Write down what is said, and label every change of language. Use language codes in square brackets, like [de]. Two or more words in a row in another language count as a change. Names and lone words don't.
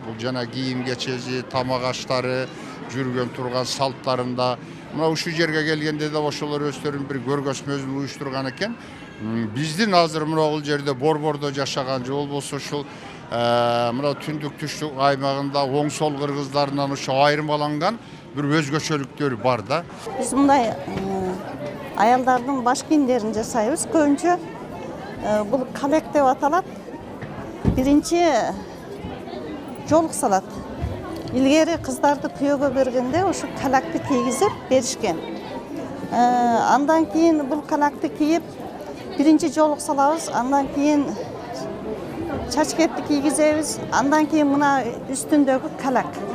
[ky] Бул жана кийим кечеси, тамак аштары, жүргөн турган салттарында. Мына ушул жерге келгенде да ошолор өздөрүнүн бир көргөзмөсүн уюштурган экен. Биздин азыр мына бул жерде Борбордо жашаган же болбосо ушул мына түндүк түштүк аймагында оң сол кыргыздарынан ошо айырмаланган бир өзгөчөлүктөрү бар да. Биз бундай аялдардын баш кийимдерин жасайбыз. Көбүнчө бул коллект деп аталат. Биринчи жолук салат. Илгери кыздарды күйөөгө бергенде ошо калакты кийгизип беришкен. Андан кийин бул калакты кийип биринчи жолук салабыз, андан кийин чачкетти кийгизебиз, андан кийин мына үстүндөгү калак.